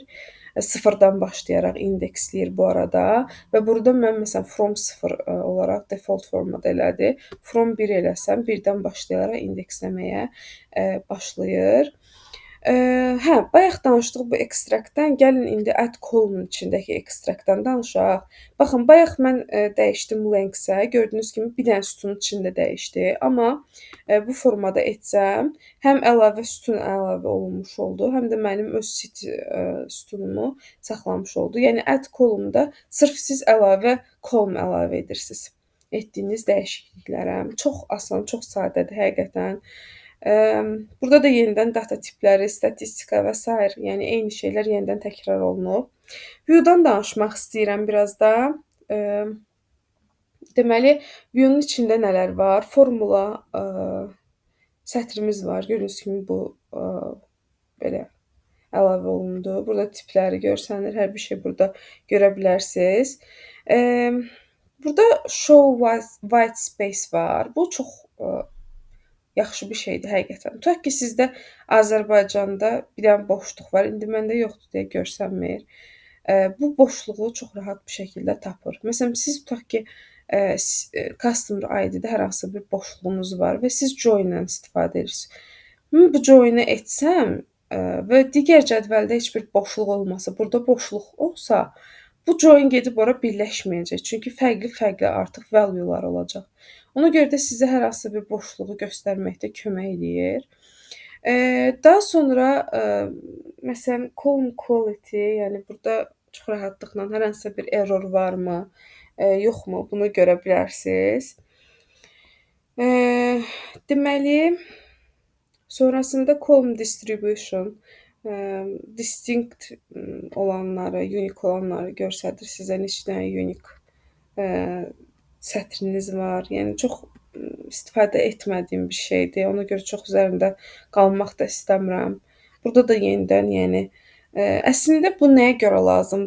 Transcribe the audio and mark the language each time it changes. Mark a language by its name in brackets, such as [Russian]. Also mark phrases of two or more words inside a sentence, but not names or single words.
[Azerbaijani] Sıfırdan başlayaraq indeksləyir bu arada və burada mən məsələn [English] from 0 [Azerbaijani] olaraq default formada elədi. [English] From 1 [Azerbaijani] eləsəm, 1-dən başlayaraq indeksləməyə başlayır. Hə, bayaq danışdıq bu ekstraktdan. Gəlin indi [English] add column [Azerbaijani] içindəki ekstraktdan danışaq. Baxın, bayaq mən dəyişdim length-ə. Gördüyünüz kimi bir dənə sütunun içində dəyişdi. Amma bu formada etsəm, həm əlavə sütun əlavə olunmuş oldu, həm də mənim öz city sütunumu saxlamış oldu. Yəni [English] add column- [Azerbaijani] da sırf siz əlavə column əlavə edirsiniz. Etdiyiniz dəyişikliklərə. Çox asan, çox sadədir həqiqətən. Burada da yenidən data tipləri, statistika və s. yəni eyni şeylər yenidən təkrar olunub. View-dan danışmaq istəyirəm biraz da. Deməli, view-nun içində nələr var? Formula sətrimiz var. Gördüyünüz kimi bu belə əlavə olundu. Burada tipləri görsənir. Hər bir şey burada görə bilərsiniz. Burada [English] show white space [Azerbaijani] var. Bu çox yaxşı bir şeydir həqiqətən. Tutaq ki, sizdə Azərbaycanda bir dənə boşluq var. İndi məndə yoxdur deyə görsənmir. Bu boşluğu çox rahat bir şəkildə tapır. Məsələn, siz tutaq ki, [English] customer ID- [Azerbaijani] də hər hansı bir boşluğunuz var və siz join-lə istifadə edirsiniz. Mən bu join-ı etsəm və digər cədvəldə heç bir boşluq olmasa, burada boşluq olsa, bu join gedib ora birləşməyəcək. Çünki fərqli-fərqli artıq value-lar olacaq. Ona görə də sizə hər hansı bir boşluğu göstərməkdə kömək eləyir. Daha sonra məsələn [English] column quality, [Azerbaijani] yəni burada çox rahatlıqla hər hansı bir error varmı, yoxmu, bunu görə bilərsiniz. Deməli, sonrasında [English] column distribution, [Azerbaijani] distinct olanları, unique olanları göstərir sizə neçə dənə unique sətriniz var. Yəni çox istifadə etmədiyim bir şeydir. Ona görə çox üzərində qalmaq da istəmirəm. Burada da yenidən, yəni əslində bu nəyə görə lazımdır?